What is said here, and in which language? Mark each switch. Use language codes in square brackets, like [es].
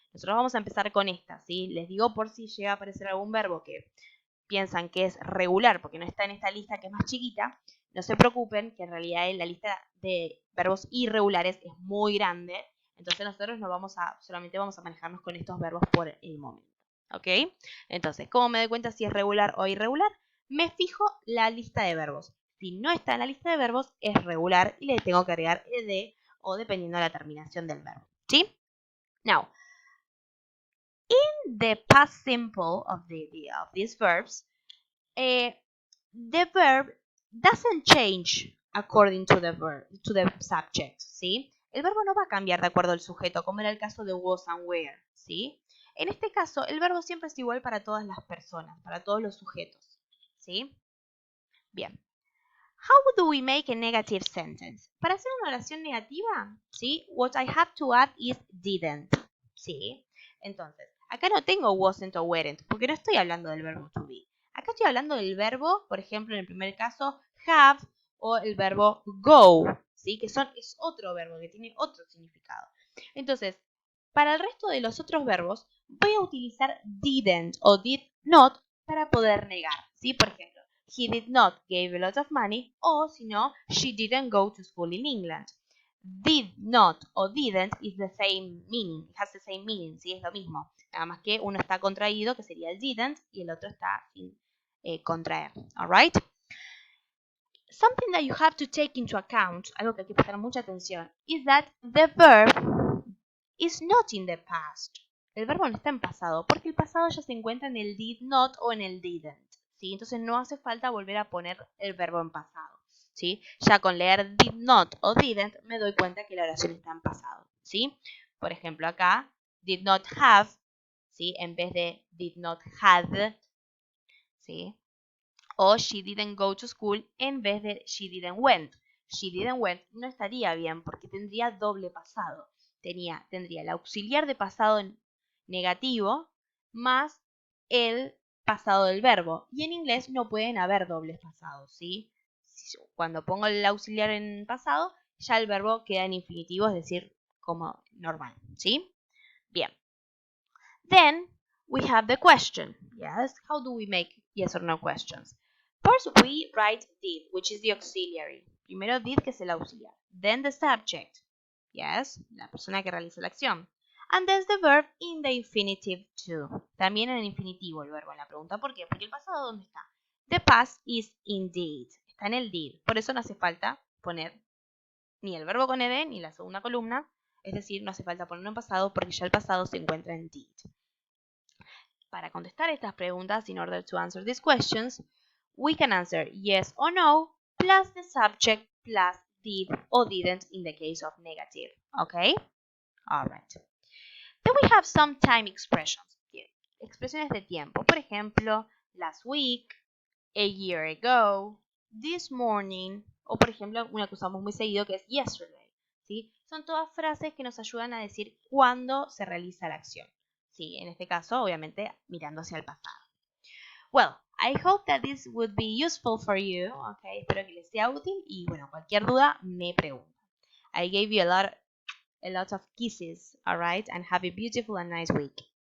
[es] Nosotros vamos a empezar con esta, ¿sí? Les digo por si llega a aparecer algún verbo que piensan que es regular porque no está en esta lista que es más chiquita, no se preocupen que en realidad la lista de verbos irregulares es muy grande, entonces nosotros solamente vamos a manejarnos con estos verbos por el momento, ¿ok? Entonces, ¿cómo me doy cuenta si es regular o irregular? Me fijo la lista de verbos. Si no está en la lista de verbos, es regular y le tengo que agregar ed o dependiendo de la terminación del verbo, ¿sí? [en] Now, in the past simple of these verbs, the verb doesn't change according to the subject, ¿sí? [es] El verbo no va a cambiar de acuerdo al sujeto, como era el caso de [en] was and were, [es] ¿sí? En este caso, el verbo siempre es igual para todas las personas, para todos los sujetos, ¿sí? Bien. [en] How do we make a negative sentence? [es] Para hacer una oración negativa, ¿sí? [en] What I have to add is didn't, ¿sí? [es] Entonces, acá no tengo wasn't o weren't, porque no estoy hablando del verbo to be. Acá estoy hablando del verbo, por ejemplo, en el primer caso, have o el verbo go, ¿sí? Que es otro verbo, que tiene otro significado. Entonces, para el resto de los otros verbos, voy a utilizar didn't o did not para poder negar, ¿sí? Por ejemplo, [en] he did not give a lot of money, [es] o si no, [en] she didn't go to school in England. Did not o didn't is the same meaning, [es] it has the same meaning, ¿sí? Es lo mismo, nada más que uno está contraído, que sería el didn't, y el otro está sin contraer, [en] alright? Something that you have to take into account, [es] algo que hay que prestar mucha atención, [en] is that the verb is not in the past. [es] El verbo no está en pasado, porque el pasado ya se encuentra en el did not o en el didn't, ¿sí? Entonces no hace falta volver a poner el verbo en pasado, ¿sí? Ya con leer did not o didn't me doy cuenta que la oración está en pasado, ¿sí? Por ejemplo, acá, [en] did not have, [es] ¿sí? En vez de [en] did not had, [es] ¿sí? [en] O she didn't go to school [es] en vez de [en] she didn't went. She didn't went [es] no estaría bien porque tendría doble pasado. Tendría el auxiliar de pasado negativo más el pasado del verbo. Y en inglés no pueden haber dobles pasados, ¿sí? Cuando pongo el auxiliar en pasado, ya el verbo queda en infinitivo, es decir, como normal, ¿sí? Bien. [en] Then we have the question. Yes, how do we make yes or no questions? First we write did, which is the auxiliary. [es] Primero did, que es el auxiliar. [en] Then the subject. Yes, [es] la persona que realiza la acción. [en] And then the verb in the infinitive too. [es] También en el infinitivo el verbo en la pregunta. ¿Por qué? Porque el pasado, ¿dónde está? [en] The past is indeed. [es] Está en el did. Por eso no hace falta poner ni el verbo con ed ni la segunda columna. Es decir, no hace falta ponerlo en pasado porque ya el pasado se encuentra en did. Para contestar estas preguntas, [en] in order to answer these questions, we can answer yes or no plus the subject plus did or didn't in the case of negative. Okay? Alright. Then we have some time expressions. [es] Expresiones de tiempo. Por ejemplo, [en] last week, a year ago, this morning, [es] o por ejemplo, una que usamos muy seguido que es yesterday. ¿Sí? Son todas frases que nos ayudan a decir cuándo se realiza la acción. Sí, en este caso, obviamente, mirando hacia el pasado. [en] Well, I hope that this would be useful for you. [es] Okay, espero que les sea útil y bueno, cualquier duda me pregunta. [en] I gave you a lot of kisses, alright, and have a beautiful and nice week.